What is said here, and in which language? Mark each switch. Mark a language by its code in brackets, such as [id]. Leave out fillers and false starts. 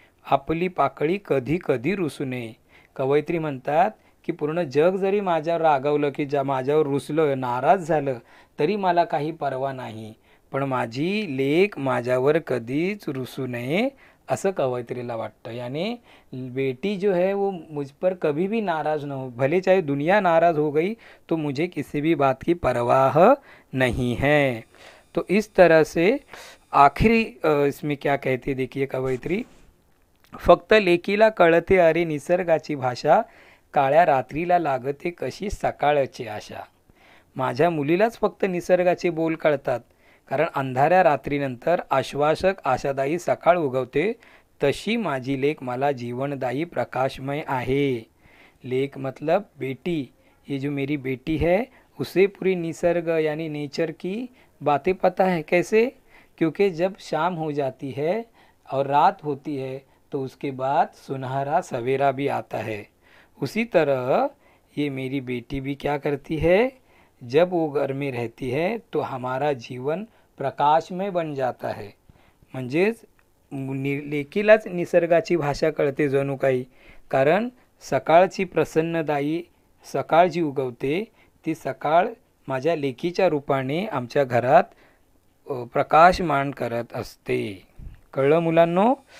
[mr] आपली पाकळी कधी कधी रुसू नये. कवयित्री म्हणतात की पूर्ण जग जरी माझ्यावर रागवलं की माझ्यावर रुसलं, नाराज झालं, तरी मला काही पर्वा नाही, पण माझी लेक माझ्यावर कधीच रुसू नये असं कवयित्रीला वाटतं. [hi] यानी बेटी जो है वो मुझ पर कभी भी नाराज़ ना हो, भले चाहे दुनिया नाराज़ हो गई तो मुझे किसी भी बात की परवाह नहीं है. तो इस तरह से आखिरी इसमें क्या कहते देखिए कवयित्री, [mr] फक्त लेकीला कळते अरे निसर्गाची भाषा, काळ्या रात्रीला लागते कशी सकाळची आशा. माझ्या मुलीलाच फक्त निसर्गाचे बोल कळतात, कारण अंधाऱ्या रात्रीनंतर आश्वासक आशादायी सकाळ उगवते, तशी माझी लेक मला जीवनदायी प्रकाशमय आहे. [hi] लेक मतलब बेटी, ये जो मेरी बेटी है उसे पूरी निसर्ग यानी नेचर की बातें पता है. कैसे? क्योंकि जब शाम हो जाती है और रात होती है तो उसके बाद सुनहरा सवेरा भी आता है. उसी तरह ये मेरी बेटी भी क्या करती है, जब वो घर में रहती है तो हमारा जीवन प्रकाशमय बन जाता है. [mr] म्हणजेच लेकीलाच निसर्गाची भाषा कळते जणू काही, कारण सकाळची प्रसन्नदायी सकाळ जी उगवते ती सकाळ माझ्या लेकीच्या रूपाने आमच्या घरात प्रकाशमान करत असते. कळलं मुलांनो?